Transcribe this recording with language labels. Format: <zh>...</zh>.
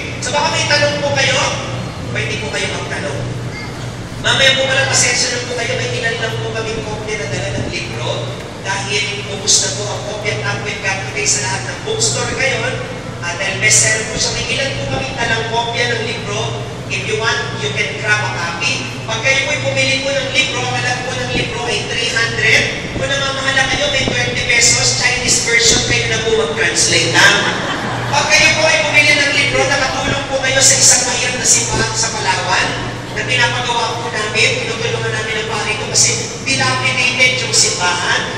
<tl>So baka may tanong po kayo, pwede po kayo magtanong. Mamaya po pala, pasensya na po kayo, may ilan lang po kaming kopya na dala ng libro dahil ubus na po ang kopya at akwit kapitay sa lahat ng bookstore ngayon dahil bestseller po siya. May ilan po kaming dalang kopya ng libro.</tl> <en>If you want, you can grab a copy.</en> <tl>Pag kayo po'y pumili po ng libro, ang alam po ng libro ay 300. Kung namamahala kayo, may 20 pesos, Chinese version, kayo na po mag-translate. Pag kayo po ay pumili ng libro, nakatulong po kayo sa isang mahirap na simbahan sa Palawan, na pinapagawa po namin, pinutulungan namin ang pari ko kasi dilapidated yung simbahan.</tl>